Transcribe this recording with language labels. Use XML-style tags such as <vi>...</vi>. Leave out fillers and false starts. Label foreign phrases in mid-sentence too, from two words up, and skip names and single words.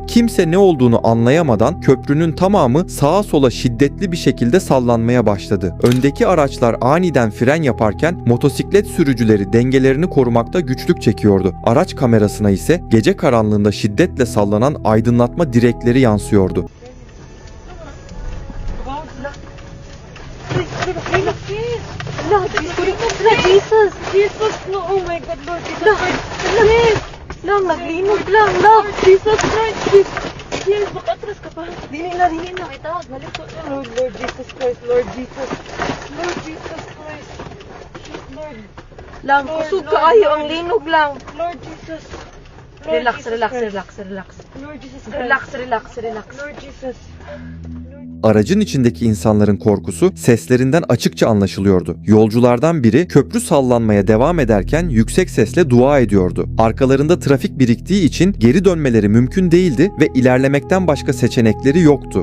<tr>Kimse ne olduğunu anlayamadan köprünün tamamı sağa sola şiddetli bir şekilde sallanmaya başladı. Öndeki araçlar aniden fren yaparken motosiklet sürücüleri dengelerini korumakta güçlük çekiyordu. Araç kamerasına ise gece karanlığında şiddetle sallanan aydınlatma direkleri yansıyordu.</tr> <en>Jesus! Jesus! No, oh my God, Lord Jesus Christ!</en> <ceb>Lang, naglinog lang, lang! Jesus Christ! Yes, makatras ka pa. Dili na. Itawag, balik ko.</ceb> <en>Lord Jesus Christ, Lord Jesus. Lord Jesus Christ. Lord.</en> <ceb>Lang, kusog ka ayo, ang linog lang.</ceb> <en>Lord Jesus. Relax. Lord Jesus Relax. Lord Jesus.</en> <tr>Aracın içindeki insanların korkusu seslerinden açıkça anlaşılıyordu. Yolculardan biri köprü sallanmaya devam ederken yüksek sesle dua ediyordu. Arkalarında trafik biriktiği için geri dönmeleri mümkün değildi ve ilerlemekten başka seçenekleri yoktu.</tr>